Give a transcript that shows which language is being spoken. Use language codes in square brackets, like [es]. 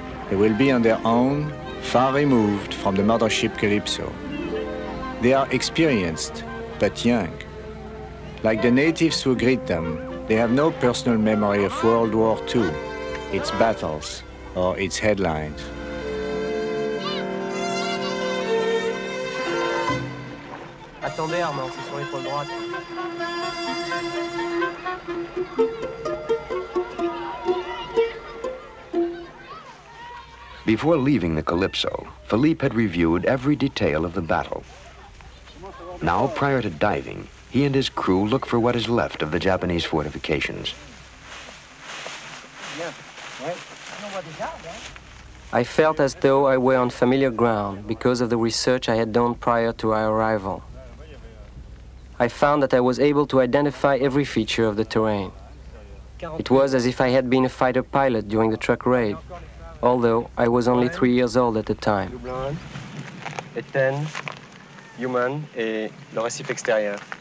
[en] They will be on their own, far removed from the mothership Calypso. They are experienced, but young. Like the natives who greet them, they have no personal memory of World War II, its battles, or its headlines. [fr] Attendez, Armand, c'est sur l'épaule droite. [en] Before leaving the Calypso, Philippe had reviewed every detail of the battle. Now, prior to diving, he and his crew look for what is left of the Japanese fortifications. I felt as though I were on familiar ground because of the research I had done prior to our arrival. I found that I was able to identify every feature of the terrain. It was as if I had been a fighter pilot during the truck raid, although I was only 3 years old at the time. [fr] Eten, Human et le récif extérieur.